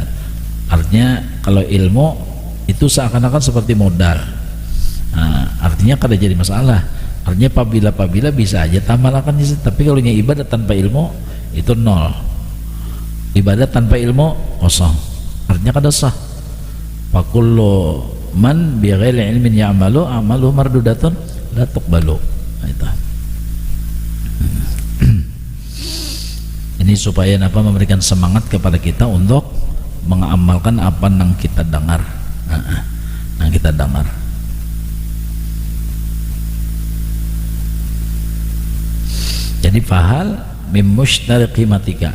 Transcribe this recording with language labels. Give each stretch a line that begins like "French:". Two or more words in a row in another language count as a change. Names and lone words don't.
Indonesian: Artinya kalau ilmu itu seakan-akan seperti modal. Artinya kada jadi masalah. Artinya apabila bisa aja tambahkan, tapi kalau ibadat tanpa ilmu itu nol. Ibadat tanpa ilmu kosong. Artinya kada sah.
Arabic: فكل من بغير علم يعمل أعماله مردودة لا تقبل.
Indonesian: Itu. Ini supaya memberikan semangat kepada kita untuk mengamalkan apa yang kita dengar. Yang kita dengar.
Arabic: Jadi فهل ممشتري قيمتك.